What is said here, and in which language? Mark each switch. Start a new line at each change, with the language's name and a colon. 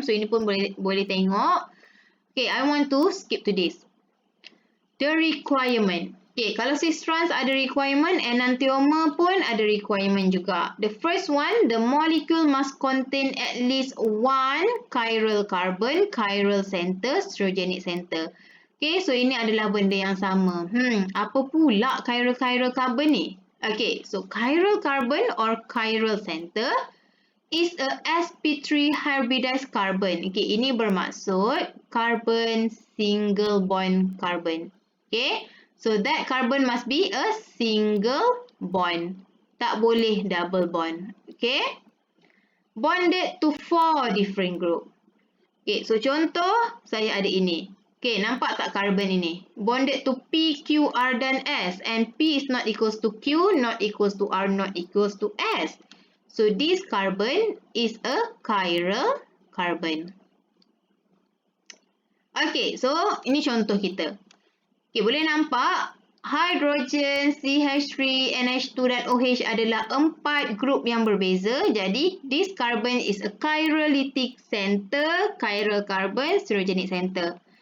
Malay: So ini pun boleh tengok.
English: Okay, I want to skip to this.
Malay: The requirement. Okay, kalau cis trans ada requirement, enantiomer pun ada requirement juga.
English: The first one, the molecule must contain at least one chiral carbon, chiral center, stereogenic center.
Malay: Okay, so ini adalah benda yang sama. Apa pula chiral carbon ni?
English: Okay, so chiral carbon or chiral center is a sp3 hybridized carbon.
Malay: Okay, ini bermaksud carbon single bond carbon.
English: Okay, so that carbon must be a single bond.
Malay: Tak boleh double bond. Okay,
English: bonded to 4 different group.
Malay: Okay, so contoh saya ada ini. Okay, nampak tak carbon ini?
English: Bonded to P, Q, R dan S. And P is not equals to Q, not equals to R, not equals to S. So this carbon is a chiral carbon.
Malay: Okay, so ini contoh kita. Okay, boleh nampak hydrogen, CH3, NH2 dan OH adalah 4 grup yang berbeza.
English: Jadi, this carbon is a chirolytic center, chiral carbon, stereogenic center.